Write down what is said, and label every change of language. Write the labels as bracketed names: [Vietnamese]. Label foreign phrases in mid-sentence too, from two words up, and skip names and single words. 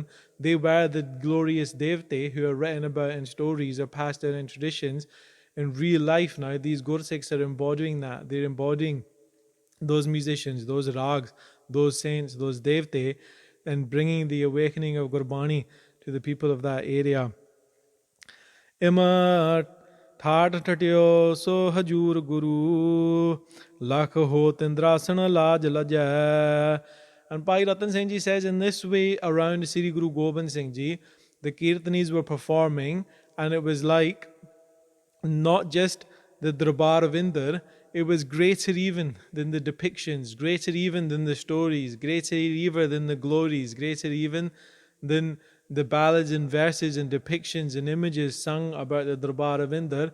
[English] They were the glorious Devte who are written about in stories or passed down in traditions. In real life now, these Gursikhs are embodying that. They're embodying those musicians, those rags, those saints, those devte, and bringing the awakening of Gurbani to the people of that area. [Punjabi] ਇਮ ਠਾਟ ਠਟਿਓ ਸੁ ਹਜੂਰ ਗੁਰੂ ਲਖ ਹੋ ਤਿੰਦ੍ਰਾਸਨ ਲਾਜ ਲਜਾਈ. [English] And Bhai Rattan Singh Ji says in this way around Sri Guru Gobind Singh Ji, the Kirtanis were performing, and it was like not just the Darbar of Indar, it was greater even than the depictions, greater even than the stories, greater even than the glories, greater even than the ballads and verses and depictions and images sung about the Darbar of Indar.